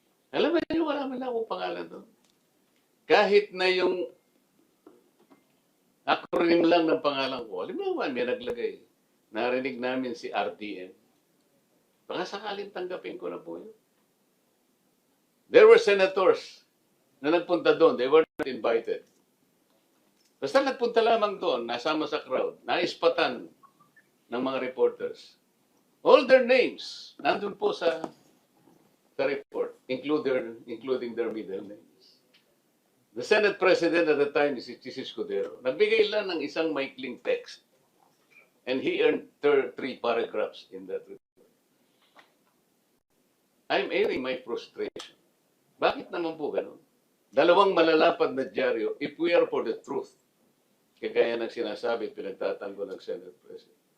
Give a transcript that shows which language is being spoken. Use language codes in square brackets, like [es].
[tl] Alam mo yun, wala man akong pangalan doon. Kahit na yung acronym lang ng pangalan ko, alam mo naman, may naglagay. Narinig namin si RTM. Baka sakaling tanggapin ko na po yun. [en] There were senators [tl] na nagpunta doon. [en] They were not invited. [tl] Basta nagpunta lamang doon, nasama sa crowd, naispatan ng mga reporters. [en] All their names, [tl] nandun po sa report, [en] including their middle names. The Senate President at the time is si Escudero. [tl] Nagbigay lang ng isang maikling text. [en] And he earned 3 paragraphs in that report. I'm airing my frustration. [tl] Bakit naman po ganun? 2 malalapad na dyaryo, [en] if we are for the truth, [tl] kagaya ng sinasabi, pinagtatanggol ng Senate President.